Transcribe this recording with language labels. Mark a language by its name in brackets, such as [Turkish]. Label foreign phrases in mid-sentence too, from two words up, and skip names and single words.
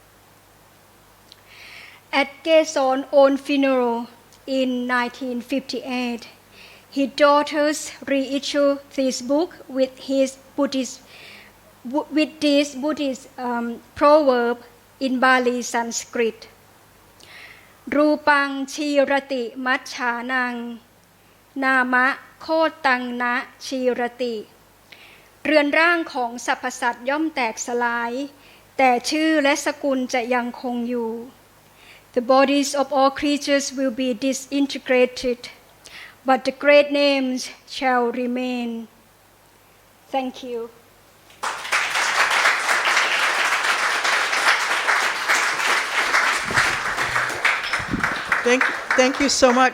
[English] At Kaysorn's own funeral in 1958, his daughters reissued this book with this Buddhist proverb in Bali Sanskrit. [Pali] Rupang chirati machanang, nama kotang na chirati. [Thai] เรือนร่างของสรรพสัตว์ย่อมแตกสลายแต่ชื่อและสกุลจะยังคงอยู่ [English] The bodies of all creatures will be disintegrated, but the great names shall remain. Thank you. Thank you so much.